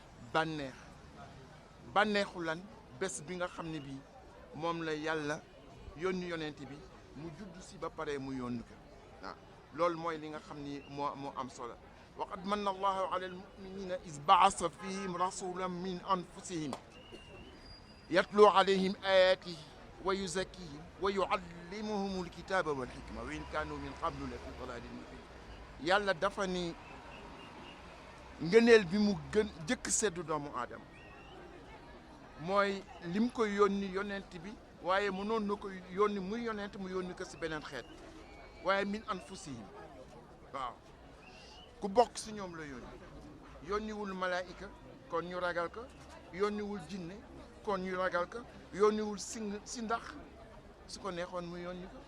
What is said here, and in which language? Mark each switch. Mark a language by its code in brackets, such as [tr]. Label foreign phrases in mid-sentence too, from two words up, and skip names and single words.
[wo] bànneexu lan bés bi nga xam ne bii moom la yàlla yónni yonent bi mu judd si ba pare mu yónni ko waaw loolu mooy li nga xam ni moo am solo [ar] وقد منّ الله على المؤمنين إذ بعث فيهم رسولا من أنفسهم يتلو عليهم آياته ويزكيهم ويعلمهم الكتاب والحكمة وإن كانوا من قبل لفي ضلال مبين [wo] yàlla dafa ni ngëneel bi mu gën jëkk seddu doomu aadama mooy lim ko yónni yonent bi waaye mënoon na ko yónni muy yonent mu yónni ko si beneen xeet waaye [ar] من أنفسهم [wo] waaw ku bokk si ñoom la yónniwul malaayika kon ñu ragal ko yónniwul jinne kon ñu ragal ko yónniwul si ndax su ko neexoon mu yónni ko